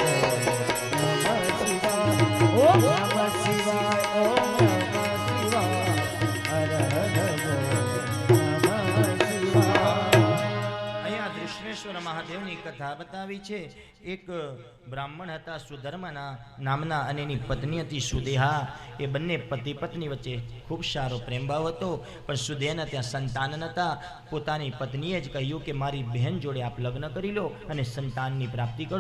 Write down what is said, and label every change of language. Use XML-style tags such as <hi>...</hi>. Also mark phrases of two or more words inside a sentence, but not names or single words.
<sa>ओम नमः शिवाय ओम नमः शिवाय हर हर नमः शिवाय.</sa> <gu>અહીંયા દૃષ્ણેશ્વર મહાદેવની કથા બતાવી છે. એક બ્રાહ્મણ હતા સુધર્મના નામના અને એની પત્ની હતી સુદેહા. એ બંને પતિ પત્ની વચ્ચે ખૂબ સારો પ્રેમભાવ હતો, પણ સુદેહાના ત્યાં સંતાન નહોતા. પોતાની પત્નીએ જ કહ્યું કે મારી બહેન જોડે આપ લગ્ન કરી લો અને સંતાનની પ્રાપ્તિ કરો.</gu>